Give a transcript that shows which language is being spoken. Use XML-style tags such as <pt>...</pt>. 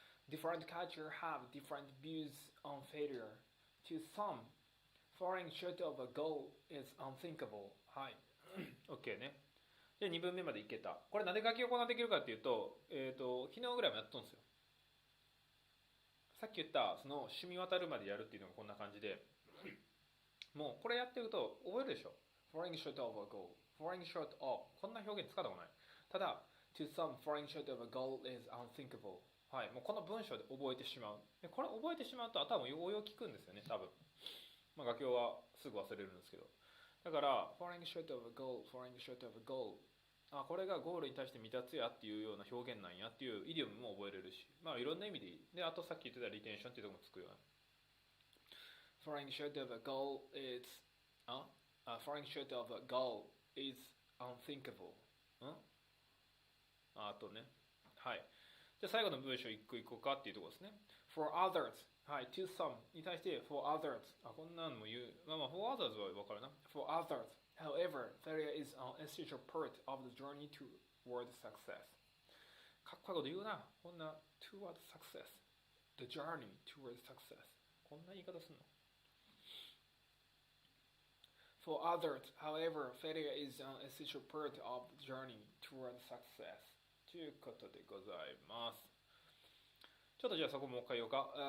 <en>Different cultures have different views on failure. To some, falling short of a goal is unthinkable.</en> <ja>はい。OK ね。で、2分目までいけた。これなんで書き行できるかっていうと、昨日ぐらいもやっとんですよ。さっき言ったその染み渡るまでやるっていうのがこんな感じで、もうこれやってると覚えるでしょ。</ja> <en>falling short of a goal, falling short of</en> <ja>こんな表現使ったことない。ただ</ja> <en>to some, falling short of a goal is unthinkable。</en> <ja>はい、もうこの文章で覚えてしまう。でこれ覚えてしまうと頭応用聞くんですよね、多分。まあ画教はすぐ忘れるんですけど、だから</ja> <en>falling short of a goal,</en> <ja>falling short of a goal、あ、これがゴールに対して未達やっていうような表現なんやっていうイディオムも覚えれるし、まあいろんな意味でいい。で、あとさっき言ってたリテンションっていうところもつくよね。</ja> <en>falling short of a goal is falling short of a goal is unthinkable。</en> <ja>あとね、はい。じゃあ最後の文章一個一個かっていうところですね。</ja> <en>for others、</en> <ja>はい、</ja> <en>to some</en> <ja>に対して for others、 こんなのも言う。まあ</ja> <en>for others</en> <ja>は分かるな。</ja> <en>for others、however, failure is an essential part of the journey toward success。</en> <ja>かっこいいこと言うな。こんな</ja> <en>toward success、 the journey toward success、</en> <ja>こんな言い方すんの。</ja> <en>For others, however, failure is an essential part of the journey toward success。</en> <ja>ということでございます。ちょっとじゃあそこもう一回言おうか。</ja>